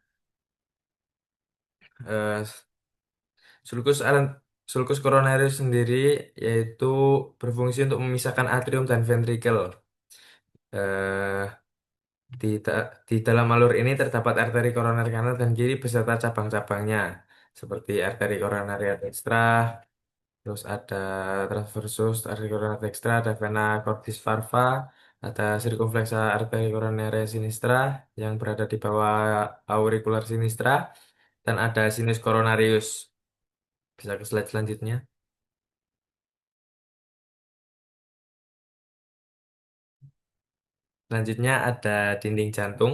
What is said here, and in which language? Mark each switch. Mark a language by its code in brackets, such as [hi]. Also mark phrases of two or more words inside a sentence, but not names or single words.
[id] Eh, [la] sulcus sulcus coronarius [id] sendiri yaitu berfungsi untuk memisahkan atrium dan ventrikel. Eh, di dalam alur ini terdapat arteri koroner kanan dan kiri beserta cabang-cabangnya, seperti arteri koronaria dextra, terus ada transversus arteri koroner dextra, ada [la] vena cordis parva, [id] ada circumflexa arteri koronaria sinistra yang berada di bawah auricular sinistra, dan ada [la] sinus coronarius. [id] Bisa ke slide selanjutnya. Selanjutnya ada dinding jantung.